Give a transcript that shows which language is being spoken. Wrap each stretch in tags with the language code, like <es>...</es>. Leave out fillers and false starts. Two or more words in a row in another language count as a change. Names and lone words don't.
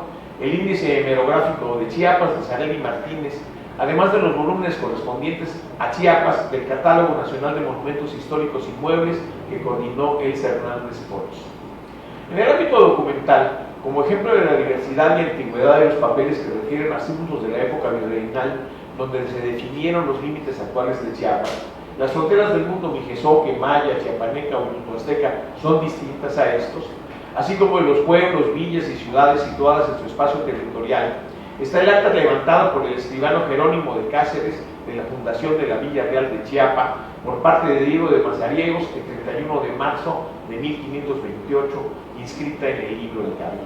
<es>El Índice Hemerográfico de Chiapas, de Sareli Martínez, además de los volúmenes correspondientes a Chiapas del Catálogo Nacional de Monumentos Históricos Inmuebles que coordinó Elsa Hernández Pons. En el ámbito documental, como ejemplo de la diversidad y antigüedad de los papeles que refieren a asuntos de la época virreinal, donde se definieron los límites actuales de Chiapas, las fronteras del mundo mijezoque, maya, chiapaneca o yutoazteca son distintas a estos, así como de los pueblos, villas y ciudades situadas en su espacio territorial. Está el acta levantada por el escribano Jerónimo de Cáceres de la fundación de la Villa Real de Chiapa por parte de Diego de Mazariegos el 31 de marzo de 1528, inscrita en el libro del Cabildo.</es>